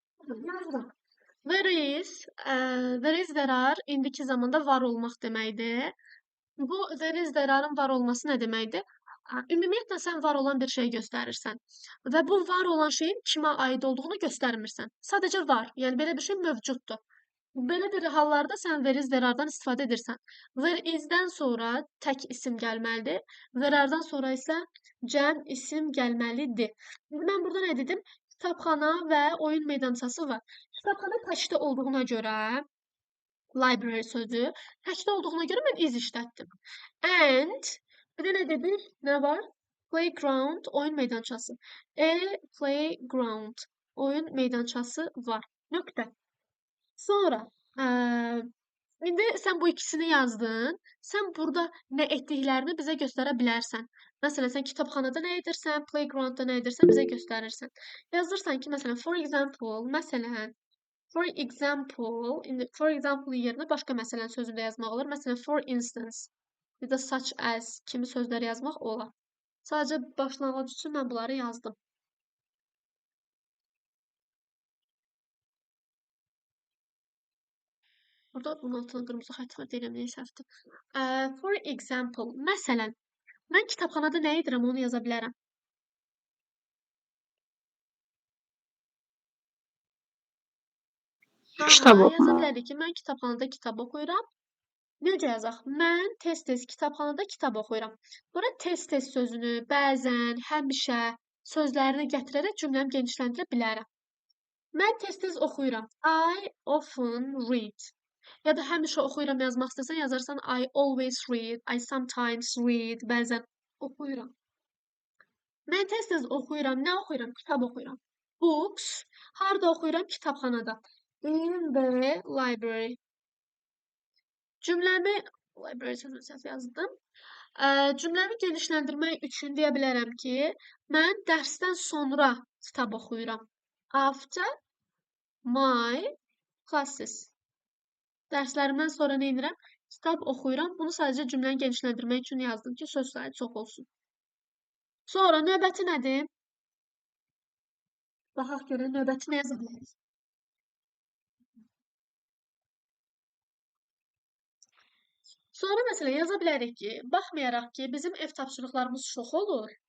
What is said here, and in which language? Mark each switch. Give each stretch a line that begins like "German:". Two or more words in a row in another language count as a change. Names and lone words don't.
Azerbaijani: Yazırıq.
English: There is, there are
Azerbaijani: indiki zamanda var olmaq deməkdir. Bu
English: there is, there are-
Azerbaijani: ın var olması nə deməkdir? Ümumiyyətlə sən var olan bir şey göstərirsən və bu var olan şeyin kimə aid olduğunu göstərmirsən. Sadəcə var, yəni belə bir şey mövcuddur. Belə bir hallarda sən
English: there is, there are-
Azerbaijani: dan istifadə edirsən.
English: There is-
Azerbaijani: dən sonra tək isim gəlməlidir.
English: There are-
Azerbaijani: dan sonra isə cəm isim gəlməlidir. İndi mən burada nə dedim? Kitabxana və oyun meydançası var. Kitabxana təkdə olduğuna görə library sözü təkdə olduğuna görə mən is işlətdim. And bir də nə dedik? Nə var? Playground, oyun meydançası. Playground, oyun meydançası var. Nöqtə. Sonra indi sən bu ikisini yazdın. Sən burada nə etdiklərini bizə göstərə bilərsən. Məsələn, sən kitabxanada nə edirsən, playgroundda nə edirsən bizə göstərirsən. Yazırsan ki, məsələn,
English: for example
Azerbaijani: yerinə başqa məsələn sözü də yazmaq olur. Məsələn,
English: for instance,
Azerbaijani: ya da
English: such as
Azerbaijani: kimi sözləri yazmaq olar. Sadəcə başlanğıc üçün mən bunları yazdım. Burada bunun altına qırmızı xətt var, deyirəm, səhvdir.
English: For example,
Azerbaijani: məsələn, mən kitabxanada nə edirəm, onu yaza bilərəm. Kitab Yaza oxumaq. bilərik ki, mən kitabxanada kitab oxuyuram. Necə yazaq? Mən tez-tez kitabxanada kitab oxuyuram. Bura tez-tez sözünü, bəzən, həmişə sözlərini gətirərək cümləmi genişləndirə bilərəm. Mən tez-tez oxuyuram.
English: I often read.
Azerbaijani: Ya da həmişə oxuyuram yazmaq istəsən yazarsan
English: I always read, I sometimes read,
Azerbaijani: bəzən oxuyuram. Mən tez-tez oxuyuram. Nə oxuyuram? Kitab oxuyuram. Books. Harda oxuyuram? Kitabxanada.
English: In the library.
Azerbaijani: Cümləmi library sözünü səhv yazdım. Cümləmi genişləndirmək üçün deyə bilərəm ki, mən dərsdən sonra kitab oxuyuram.
English: After my classes.
Azerbaijani: Dərslərimdən sonra nə edirəm? Kitab oxuyuram. Bunu sadəcə cümləni genişləndirmək üçün yazdım ki, söz sayı çox olsun. Sonra növbəti nədir? Baxaq görək növbəti nə yaza bilərik? Sonra məsələn yaza bilərik ki, baxmayaraq ki, bizim ev tapşırıqlarımız çox olur.